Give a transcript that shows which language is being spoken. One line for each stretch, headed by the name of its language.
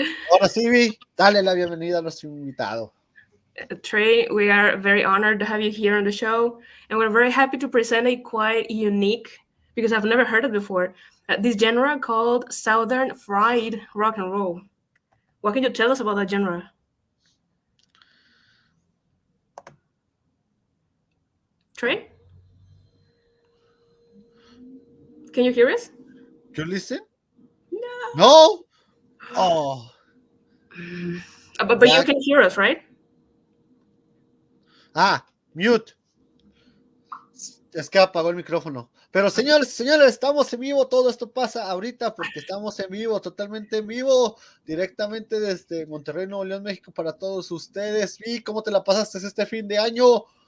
Spanish: Ahora sí, Vi, dale la bienvenida a nuestro invitado.
English: Trey, we are very honored to have you here on the show, and we're very happy to present a quite unique, because I've never heard it before, this genre called Southern Fried Rock and Roll. What can you tell us about that genre? Trey? Can you hear us? You listen? No? Oh. But you can hear us, right? Mute.
Spanish: Es que apagó el micrófono. Pero señores, estamos en vivo. Todo esto pasa ahorita porque estamos en vivo, totalmente en vivo, directamente desde Monterrey, Nuevo León, México, para todos ustedes. Vi, ¿cómo te la pasaste este fin de año?